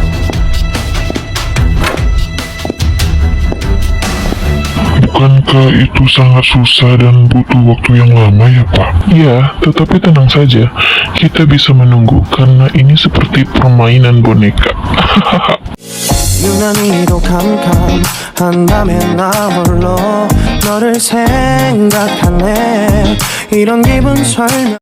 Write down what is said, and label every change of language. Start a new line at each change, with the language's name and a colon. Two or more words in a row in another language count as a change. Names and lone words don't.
Indonesian: Bukankah itu sangat susah dan butuh waktu yang lama ya, Pak? Ya, tetapi tenang saja. Kita bisa menunggu karena ini seperti permainan boneka.
Korean: 유난히도 캄캄한밤에 나 홀로 너를 생각하네 이런 기분 설명